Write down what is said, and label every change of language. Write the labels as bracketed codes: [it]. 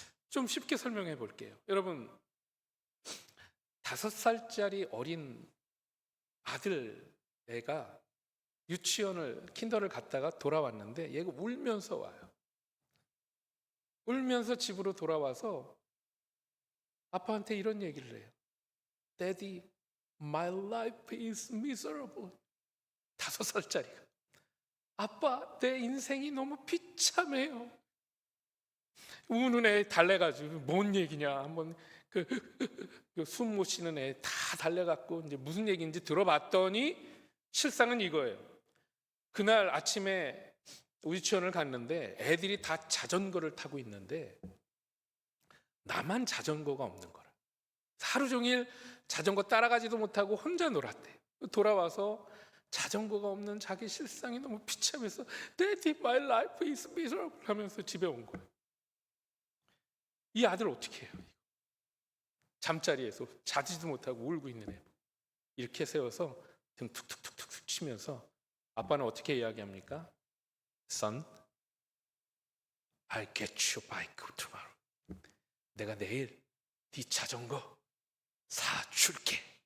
[ko] 좀 쉽게 설명해 볼게요. 여러분, 5살짜리 어린 아들 애가 유치원을 킨더를 갔다가 돌아왔는데 얘가 울면서 와요. 울면서 집으로 돌아와서 아빠한테 이런 얘기를 해요. [en] Daddy, my life is miserable. [ko] 5살짜리가. 아빠, 내 인생이 너무 비참해요. 우는 애 달래가지고 뭔 얘기냐 한번 숨 못 쉬는 애 다 달래갖고 이제 무슨 얘기인지 들어봤더니 실상은 이거예요. 그날 아침에 유치원을 갔는데 애들이 다 자전거를 타고 있는데 나만 자전거가 없는 거라. 하루 종일 자전거 따라가지도 못하고 혼자 놀았대. 돌아와서 자전거가 없는 자기 실상이 너무 비참해서 [en] Daddy, my life is miserable [ko] 하면서 집에 온 거예요. 이 아들 어떻게 해요? 잠자리에서 자지도 못하고 울고 있는 애 이렇게 세워서 등 툭툭툭툭 치면서 아빠는 어떻게 이야기합니까? [en] Son, I'll get your bike tomorrow. [ko] 내가 내일 네 자전거 사줄게.